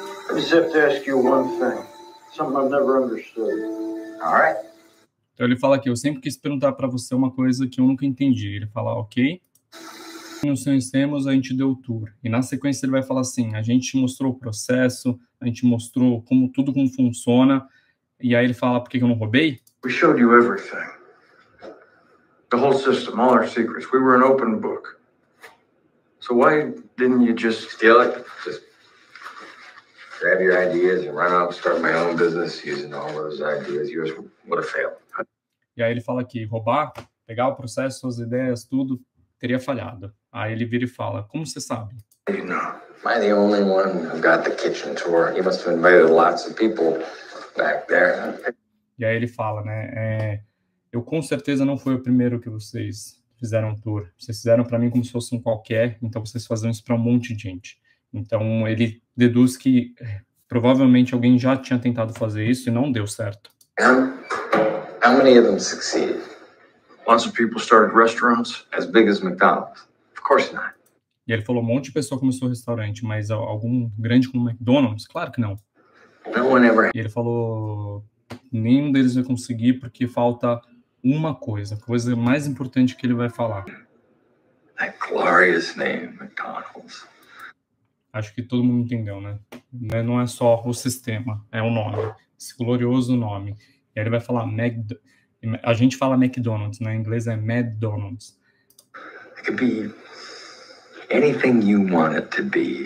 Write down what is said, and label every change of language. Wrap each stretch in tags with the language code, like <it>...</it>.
<en>I just have to ask you one thing. Something I've never understood. All right.</en> <pt>Então ele fala aqui, eu sempre quis perguntar para você uma coisa que eu nunca entendi. Ele fala, ok, nos conhecemos, a gente deu o tour. E na sequência ele vai falar assim, a gente mostrou o processo, a gente mostrou tudo como funciona. E aí ele fala, por que eu não roubei?</pt> <en>We showed you everything. The whole system, all our secrets. We were an open book. So why didn't you just steal it? Just grab your ideas and run out and start my own business using all those ideas. Yours would have failed.</en> <pt>E aí ele fala que roubar, pegar o processo, suas ideias, tudo, teria falhado. Aí ele vira e fala, como você sabe?</pt> <en>You know, am I the only one who got the kitchen tour? You must have invited lots of people back there.</en> <pt>E aí ele fala, né, eu com certeza não fui o primeiro que vocês fizeram um tour. Vocês fizeram para mim como se fosse um qualquer, então vocês faziam isso para um monte de gente. Então ele deduz que provavelmente alguém já tinha tentado fazer isso e não deu certo.</pt> <en>How many of them succeeded? Lots of people started restaurants as big as McDonald's. Of course not.</en> <pt>E ele falou, um monte de pessoa começou restaurante, mas algum grande como McDonald's? Claro que não.</pt> <en>No one ever.</en> <pt>E ele falou, nenhum deles vai conseguir porque falta uma coisa, a coisa mais importante que ele vai falar.</pt> <en>That glorious name, McDonald's.</en> <pt>Acho que todo mundo entendeu, né? Não é só o sistema, é o nome, esse glorioso nome. E aí ele vai falar, a gente fala McDonald's, né? Em inglês é McDonald's.</pt> <en>It could be anything you want it to be.</en>